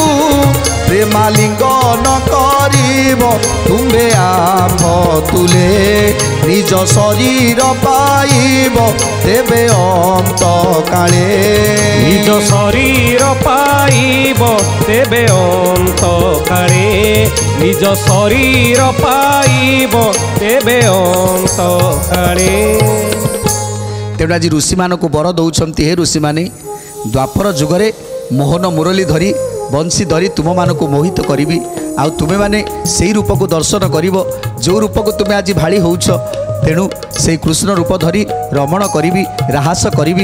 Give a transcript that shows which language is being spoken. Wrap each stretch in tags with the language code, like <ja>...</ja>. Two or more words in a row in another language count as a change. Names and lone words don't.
<or>ପ୍ରେମାଲିଙ୍ଗନ କରିବ ତୁମ୍ବେ ଆମ୍ଭ ତୁଲେ, ନିଜ ଶରୀର ପାଇବ ତେବେ ଅନ୍ତ କାଳେ। ନିଜ ଶରୀର ପାଇବ ତେବେ ଅନ୍ତ କାଳେ, ନିଜ ଶରୀର ପାଇବ ତେବେ ଅନ୍ତ କାଳେ। ତେଣୁ ଆଜି ଋଷିମାନଙ୍କୁ ବର ଦେଉଛନ୍ତି, ହେ ଋଷିମାନେ, ଦ୍ୱାପର ଯୁଗରେ ମୋହନ ମୁରଲୀ ଧରି ବଂଶୀ ଧରି ତୁମମାନଙ୍କୁ ମୋହିତ କରିବି। ଆଉ ତୁମେମାନେ ସେଇ ରୂପକୁ ଦର୍ଶନ କରିବ ଯେଉଁ ରୂପକୁ ତୁମେ ଆଜି ଭାଳି ହେଉଛ। ତେଣୁ ସେଇ କୃଷ୍ଣ ରୂପ ଧରି ରମଣ କରିବି, ରାହାସ କରିବି।</or>